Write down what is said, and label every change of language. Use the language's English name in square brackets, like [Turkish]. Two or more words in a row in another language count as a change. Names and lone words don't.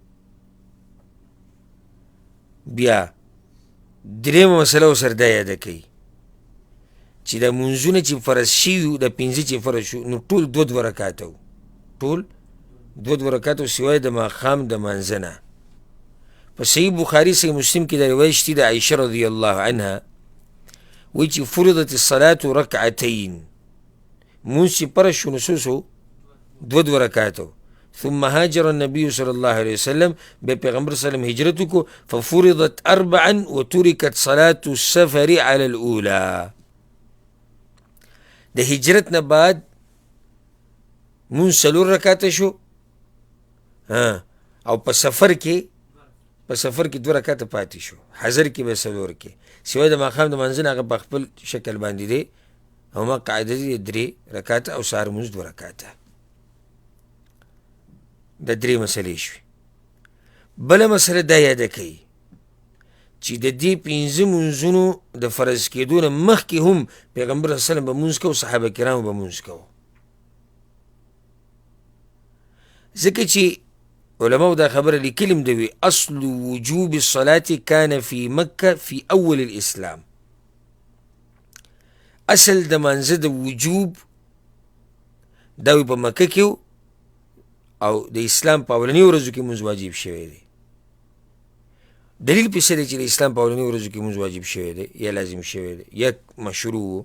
[Pashto] بیا درېیمه مسله ورسره دا یاده کوي چې د مونځونه چې فرض شوي د 15 چې فرض شو نو ټول 2 رکعاته وو، ټول 2 رکعاته سوای د ماښام د مانځه نه. په صحیح بخاري صحیح مسلم کې دا روایت شته د عایشه [Arabic] رضی الله عنها [Pashto] وایي چې [Arabic] فرضت الصلاة رکعتین، [Pashto] مونځ چې فرض شو نو څو سو؟ 2 رکعاته. [Arabic] ثم هاجر النبي صلى الله عليه وسلم، [Pashto] بیا پیغمبر [Arabic] صلی الله علیه وسلم [Pashto] هجرت وکړو، [Arabic] ففرضت 4 وتركت صلاة السفر على الأولى. [Pashto] د هجرت نه بعد مونځ 4 رکعاته شو، او په سفر کې 2 رکعاته پاتې شو، حضر کې به 4 کې، سوای د ماښام د منځ نه هغه په خپل شکل باندې دی او ما قاعده دي 3 رکعاته او سهار مونځ 2 رکعاته. د 3 مسلې شوې. بله مسله دا یاده کوي چې د دې 15 مونځونو د فرض کېدو نه مخکې هم پیغمبر [Arabic] صلی الله علیه وسلم [Pashto] به مونځ کوو، صحابه کرامو به مونځ کوو، ځکه چې علماء دا خبره لیکلي هم دوي [Arabic] اصل وجوب الصلاة كان في مکه في اول الاسلام. [Pashto] اصل د مانځه د وجوب دا په مکه کې او د اسلام په اولنی ورځو کې مونځ واجب شوی دی. دلیل په څه دی چې د اسلام په اولنی ورځو کې مونځ واجب شوی دی یا لازم شوی دی یا مشروع؟